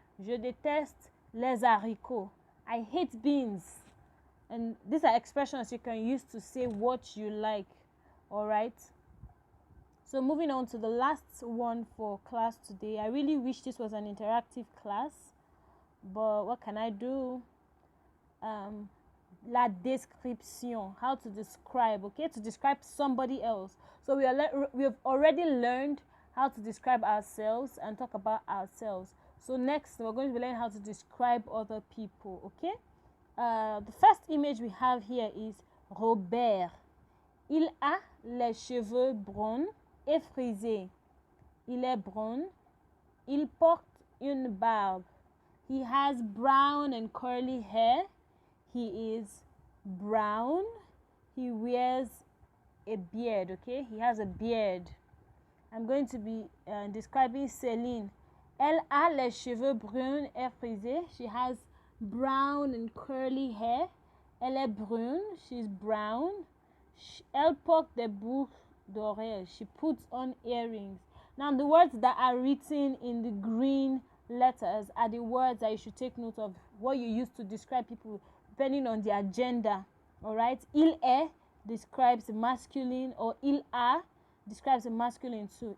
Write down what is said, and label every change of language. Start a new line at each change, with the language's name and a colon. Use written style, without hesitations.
French: Je déteste les haricots.
English: I hate beans. And these are expressions you can use to say what you like. Alright? So moving on to the last one for class today. I really wish this was an interactive class, but what can I do?
French: La description,
English: how to describe, okay? To describe somebody else. So we have already learned how to describe ourselves and talk about ourselves. So next, we're going to be learning how to describe other people, okay? The first image we have here is Robert.
French: Il a les cheveux bruns et frisés. Il est brun. Il porte une barbe.
English: He has brown and curly hair. He is brown. He wears a beard, okay? He has a beard. I'm going to be describing Céline.
French: Elle a les cheveux bruns et frisés.
English: She has brown and curly hair.
French: Elle est brune.
English: She's brown.
French: Elle porte des boucles d'oreilles.
English: She puts on earrings. Now, the words that are written in the green letters are the words that you should take note of, what you use to describe people depending on their gender. Alright? Il est describes masculine, or il a describes the masculine too.